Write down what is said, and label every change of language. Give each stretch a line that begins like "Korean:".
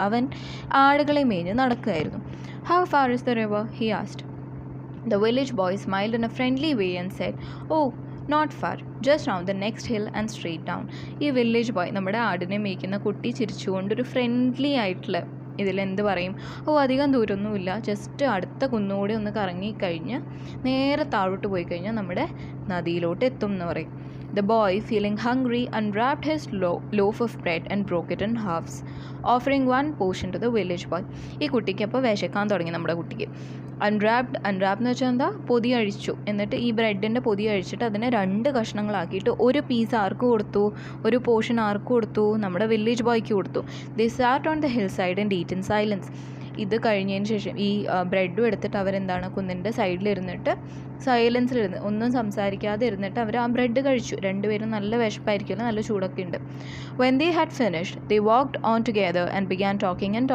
Malayalam: അവൻ ആടുകളെ മേഞ്ഞ് നടക്കുകയായിരുന്നു.
English: How far is the river? he asked. The village boy smiled in a friendly way and said, Oh, not far, just round the next hill and straight down.
Malayalam: ഈ village boy, നമ്മുടെ ആടിനെ മേയ്ക്കുന്ന കുട്ടി, ചിരിച്ചുകൊണ്ട് ഒരു friendly ആയിട്ടുള്ള ഇതിലെന്ത് പറയും, അധികം ദൂരമൊന്നുമില്ല, just അടുത്ത കുന്നുകൂടി ഒന്ന് കറങ്ങിക്കഴിഞ്ഞ് നേരെ താഴോട്ട് പോയി കഴിഞ്ഞാൽ നമ്മുടെ നദിയിലോട്ട് എത്തും എന്ന് പറയും.
English: The boy, feeling hungry, unwrapped his loaf of bread and broke it in halves, offering one portion to the village boy.
Malayalam: ഈ കുട്ടിക്ക് അപ്പോൾ വിശക്കാൻ തുടങ്ങി. നമ്മുടെ കുട്ടിക്ക് അൺറാപ്ഡ് എന്ന് വെച്ചാൽ എന്താ? പൊതി അഴിച്ചു. എന്നിട്ട് ഈ ബ്രെഡിൻ്റെ പൊതി അഴിച്ചിട്ട് അതിനെ 2 കഷ്ണങ്ങളാക്കിയിട്ട് ഒരു പീസ് ആർക്ക് കൊടുത്തു? ഒരു പോർഷൻ ആർക്ക് കൊടുത്തു? നമ്മുടെ വില്ലേജ് ബോയ്ക്ക് കൊടുത്തു.
English: They sat on the hillside and ate in silence.
Malayalam: ഇത് കഴിഞ്ഞതിന് ശേഷം ഈ ബ്രെഡും എടുത്തിട്ട് അവരെന്താണ്, കുന്നിൻ്റെ സൈഡിലിരുന്നിട്ട് സൈലൻസിലിരുന്ന് ഒന്നും സംസാരിക്കാതെ ഇരുന്നിട്ട് അവർ ആ ബ്രെഡ് കഴിച്ചു. 2 പേരും നല്ല വിശപ്പായിരിക്കുമല്ലോ, നല്ല ചൂടൊക്കെ ഉണ്ട്.
English: When they had finished, they walked on together and began talking.